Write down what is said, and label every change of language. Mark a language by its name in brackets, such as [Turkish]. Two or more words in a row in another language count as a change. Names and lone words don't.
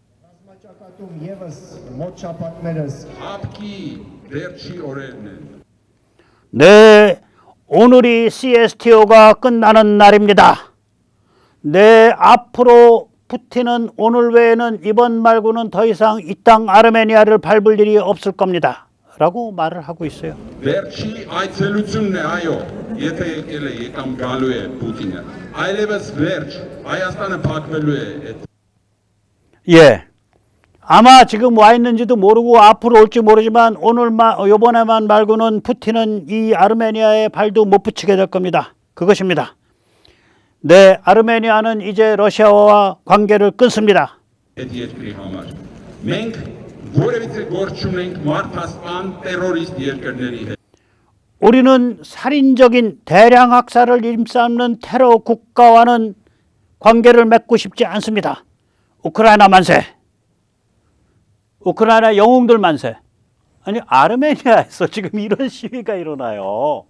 [Korean] 네, 오늘이 CSTO가 끝나는 날입니다. 네, 앞으로 푸틴은 오늘 외에는 이번 말고는 더 이상 이 땅 아르메니아를 밟을 일이 없을 겁니다. 라고 말을 하고 있어요. [Armenian] Վերջի այցելությունն է, այո, եթե եկել է կամ գալու է Պուտինը։ Այլևս վերջ, Հայաստանը փակվելու է այդ։ [Korean] 예. 아마 지금 와 있는지도 모르고 앞으로 올지 모르지만 요번에만 말고는 푸틴은 이 아르메니아에 발도 못 붙이게 될 겁니다. 그것입니다. 네, 아르메니아는 이제 러시아와 관계를 끊습니다. [Armenian] Այդ երկրի համար։ Մենք որևիցե գործ չունենք մարդասպան terrorist երկրների հետ։ [Korean] 우리는 살인적인 대량 학살을 일삼는 테러 국가와는 관계를 맺고 싶지 않습니다. 우크라이나 만세. 우크라이나 영웅들 만세. 아니 아르메니아에서 지금 이런 시위가 일어나요.